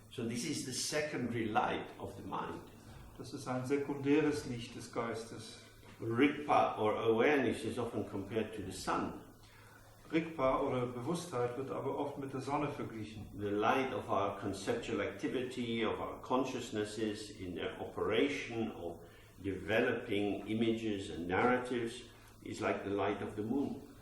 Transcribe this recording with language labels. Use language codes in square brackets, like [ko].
[en] So this is the secondary light of the mind. [de] Das ist ein sekundäres Licht des Geistes. [en] Rigpa or awareness is often compared to the sun. [de] Rigpa oder Bewusstheit wird aber oft mit der Sonne verglichen. [en] The light of our conceptual activity, of our consciousnesses in their operation of developing images and narratives is like the light of the moon.